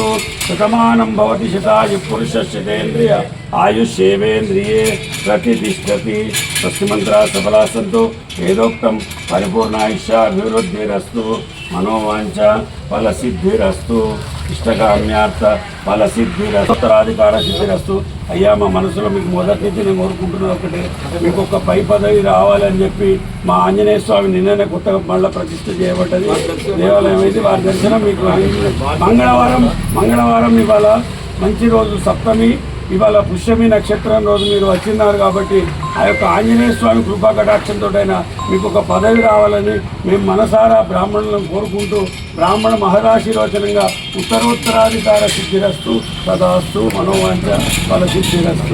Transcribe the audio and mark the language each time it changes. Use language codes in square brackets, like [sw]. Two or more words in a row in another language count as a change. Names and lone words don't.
[sa] शतमानं भवति शतायुः पुरुषस्येन्द्रिय आयुष्येवेन्द्रिये प्रतिष्ठति। षष्ठीमन्त्रा सबला सन्तु वेदोक्तं परिपूर्णायुष्याभिवृद्धिरस्तु मनोवांఛా फलसिद्धिरस्तु इष्टकाम्यार्थ फलसिद्धिरस्तु उत्तराधिकार सिद्धिरस्तु। [te] అయ్యా మా మనసులో మీకు మొదటి నుంచి నేను కోరుకుంటున్నా ఒకటే, మీకు ఒక పై పదవి రావాలని చెప్పి మా ఆంజనేయ స్వామి నిన్ననే కొత్తగా మళ్ళీ ప్రతిష్ఠ చేయబడ్డది దేవాలయం ఇది. వారి దర్శనం మీకు మంగళవారం ఇవాళ మంచి రోజు సప్తమి, ఇవాళ పుష్యమి నక్షత్రం రోజు మీరు వచ్చినారు కాబట్టి ఆ యొక్క ఆంజనేయ స్వామి కృపా కటాక్షంతో మీకు ఒక పదవి రావాలని మేము మనసారా బ్రాహ్మణులను కోరుకుంటూ బ్రాహ్మణ మహదాశీర్వచనంగా [sa] ఉత్తరోత్తరాధికార సిద్ధిరస్తు సదాస్తు మనోవాంఛ ఫల సిద్ధిరస్తు.